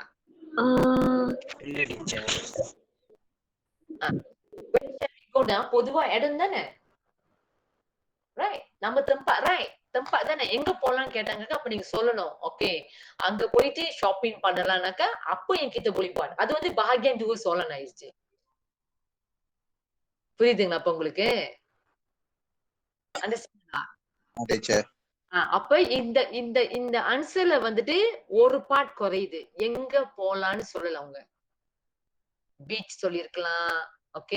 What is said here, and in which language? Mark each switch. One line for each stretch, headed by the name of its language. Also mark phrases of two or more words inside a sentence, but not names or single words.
Tamil: இல்ல டீச்சர். பொதுவா இடம் தானே. ரைட். நம்ம tempat தானே. எங்க போலாம்னு கேட்டாங்க. அப்ப நீங்க சொல்லணும். ஓகே. அங்க போயிட்டு ஷாப்பிங் பண்ணலாம்னாக்கா அப்ப என்கிட்ட புலிப்பான். அது வந்து
Malay: bahagian dua soalan
Tamil: ஆயிடுச்சு. புரியுதுங்களா அப்ப உங்களுக்கு? அண்டர்ஸ்டாண்டா? டீச்சர் அப்ப இந்த இந்த இந்த ஆன்சர்ல வந்துட்டு ஒரு பார்ட் குறையுது. எங்க போலான்னு சொல்லல அவங்க. பீச் சொல்லியிருக்கலாம். ஓகே.